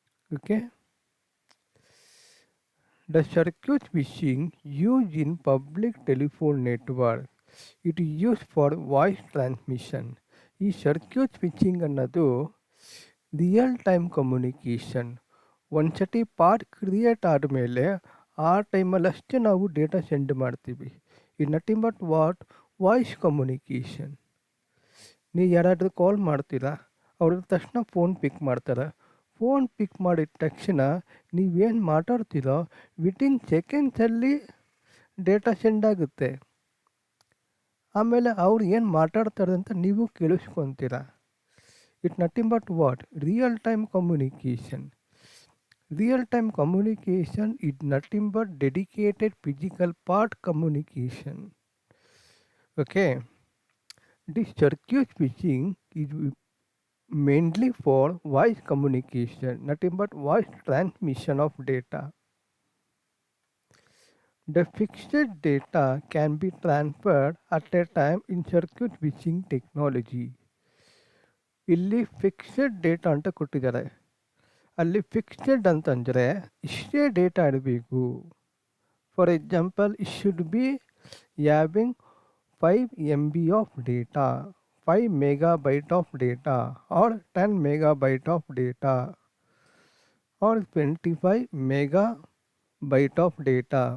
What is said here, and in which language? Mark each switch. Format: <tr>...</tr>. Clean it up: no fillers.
<en>Okay, the circuit switching used in public telephone network, it is used for voice transmission.</en> <kn>ಈ circuit switching ಅನ್ನೋದು real time communication. ಒಂದ್ಸತಿ part create ಆದಮೇಲೆ ಆ ಟೈಮಲ್ಲಿ ಅಷ್ಟೇ ನಾವು ಡೇಟಾ ಸೆಂಡ್ ಮಾಡ್ತೀವಿ.</kn> <en>It nothing but what? Voice communication.</en> <kn>ನೀವು ಯಾರಾದರೂ ಕಾಲ್ ಮಾಡ್ತೀರಾ, ಅವ್ರ ತಕ್ಷಣ ಫೋನ್ ಪಿಕ್ ಮಾಡ್ತಾರೆ. ಫೋನ್ ಪಿಕ್ ಮಾಡಿದ ತಕ್ಷಣ ನೀವೇನು ಮಾತಾಡ್ತೀರೋ ವಿತಿನ್ ಸೆಕೆಂಡ್ಸಲ್ಲಿ ಡೇಟಾ ಸೆಂಡ್ ಆಗುತ್ತೆ. ಆಮೇಲೆ ಅವ್ರು ಏನು ಮಾತಾಡ್ತಾರೆ ಅಂತ ನೀವು ಕೇಳಿಸ್ಕೊತೀರ.</kn> <en>It nothing but what? Real time communication. Real time communication is nothing but dedicated physical part communication. Okay, this circuit switching is mainly for voice communication, nothing but voice transmission of data. The fixed data can be transferred at a time in circuit switching technology.</en> <kn>ಇಲ್ಲಿ fixed data ಅಂತ ಕೊಟ್ಟಿದ್ದಾರೆ. ಅಲ್ಲಿ fixed ಅಂತಂದರೆ ಇಷ್ಟೇ data ಇರಬೇಕು.</kn> <en>For example, it should be having 5 MB of data, 5 megabyte of data, or 10 megabyte of data, or 25 megabyte of data.</en>